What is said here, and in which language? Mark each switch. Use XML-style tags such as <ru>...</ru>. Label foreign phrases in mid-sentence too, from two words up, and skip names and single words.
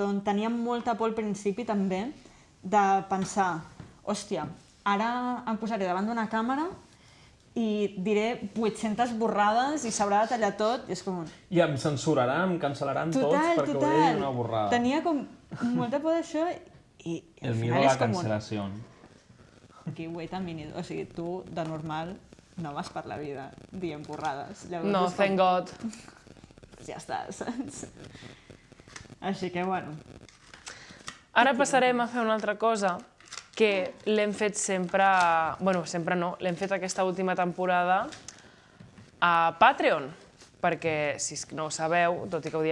<ca>Tenia molta por al principi també de pensar, hòstia, ara em posaré davant d'una càmera i diré 800 borrades i s'haurà de tallar tot i és com un... I em censuraran, em cancel·laran tots perquè ho he dit una borrada. Tenia com molta por d'això i El al miedo final a la és com un... cancel·lació. Aquí,</ca> <en>wait a minute.</en> <ca>O sigui, tu, de normal, no vas per la vida dient borrades. Llavors No, és com,</ca> <en>thank God.</en> <ca>ja està, saps? Així que, bueno, Ara passarem a fer una altra cosa que l'hem fet sempre... Bueno, sempre no, l'hem fet aquesta última temporada a Patreon, perquè, si no ho sabeu, tot i que ho diem</ca>